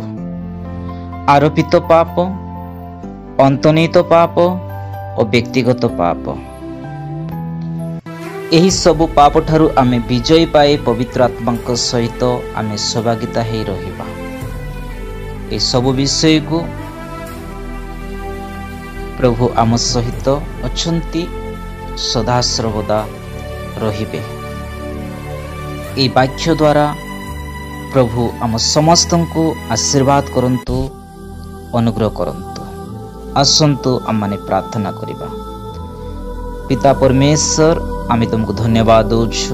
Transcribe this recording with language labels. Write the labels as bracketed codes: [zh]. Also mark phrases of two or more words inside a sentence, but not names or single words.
[or] ଆରୋପିତ ପାପ, ଅନ୍ତର୍ନିହିତ ପାପ ଓ ବ୍ୟକ୍ତିଗତ ପାପ। ଏହି ସବୁ ପାପ ଠାରୁ ଆମେ ବିଜୟ ପାଇ ପବିତ୍ର ଆତ୍ମାଙ୍କ ସହିତ ଆମେ ସହଭାଗିତା ହୋଇ ରହିବା। ଏ ସବୁ ବିଷୟକୁ ପ୍ରଭୁ ଆମ ସହିତ ଅଛନ୍ତି ସଦା ସର୍ବଦା ରହିବେ। ଏ ବାକ୍ୟ ଦ୍ୱାରା ପ୍ରଭୁ ଆମ ସମସ୍ତଙ୍କୁ ଆଶୀର୍ବାଦ କରନ୍ତୁ ଅନୁଗ୍ରହ କରନ୍ତୁ। ଆସନ୍ତୁ ଆମ ମାନେ ପ୍ରାର୍ଥନା କରିବା। ପିତା ପରମେଶ୍ୱର ଆମେ ତୁମକୁ ଧନ୍ୟବାଦ ଦେଉଛୁ।